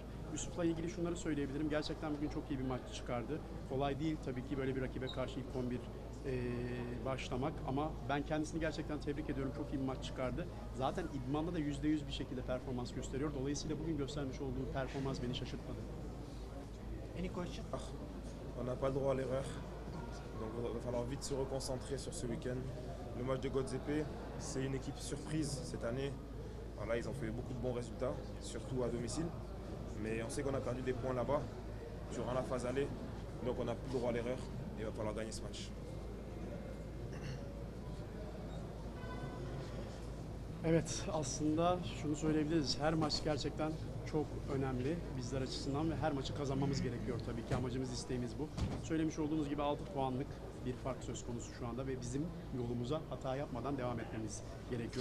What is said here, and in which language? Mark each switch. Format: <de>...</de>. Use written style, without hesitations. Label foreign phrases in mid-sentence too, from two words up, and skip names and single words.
<tr>Yusuf'la ilgili şunları söyleyebilirim. Gerçekten bugün çok iyi bir maç çıkardı. Kolay değil tabii ki böyle bir rakibe karşı ilk 11 başlamak ama ben kendisini gerçekten tebrik ediyorum. Çok iyi bir maç çıkardı. Zaten idmanda da %100 bir şekilde performans gösteriyor. Dolayısıyla bugün göstermiş olduğu performans beni şaşırtmadı.</tr> <en>Any question?</en> <fr>On n'a pas le droit à l'erreur. Donc il va falloir vite se reconcentrer sur ce week-end. Le match de Godzepe, c'est une équipe surprise cette année. Voilà, ils ont fait beaucoup de bons résultats, surtout à domicile. Mais on sait qu'on a perdu des points là-bas durant la phase aller. Donc on n'a plus le droit à l'erreur et il va falloir gagner ce match.</fr> <tr>Evet, aslında şunu söyleyebiliriz. Her maç gerçekten çok önemli bizler açısından ve her maçı kazanmamız gerekiyor tabii ki. Amacımız, isteğimiz bu. Söylemiş olduğunuz gibi 6 puanlık bir fark söz konusu şu anda ve bizim yolumuza hata yapmadan devam etmemiz gerekiyor.</tr>